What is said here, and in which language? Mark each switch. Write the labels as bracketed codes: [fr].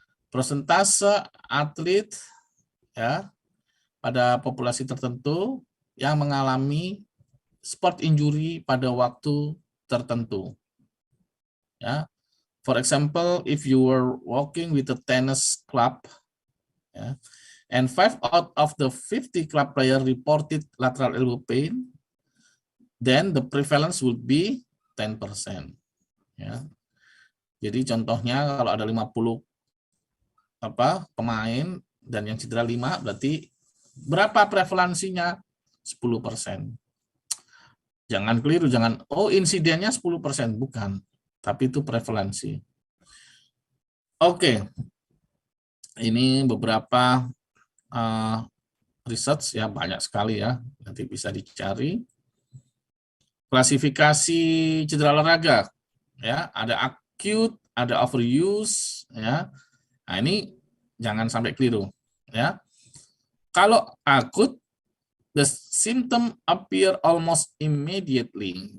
[id] Prosentase atlet ya pada populasi tertentu yang mengalami sport injury pada waktu tertentu. Ya. [en] For example, if you were walking with a tennis club, ya, and 5 out of the 50 club player reported lateral elbow pain, then the prevalence would be 10%. [id] Ya. Jadi contohnya kalau ada 50 pemain dan yang cedera 5, berarti berapa prevalensinya? 10%. Jangan keliru, jangan, insidennya 10%, bukan. Tapi itu prevalensi. Oke. Ini beberapa research, ya banyak sekali ya, nanti bisa dicari. Klasifikasi cedera olahraga, ya ada acute, ada overuse, ya. Nah ini jangan sampai keliru, ya. Kalau akut, [en] the symptom appear almost immediately.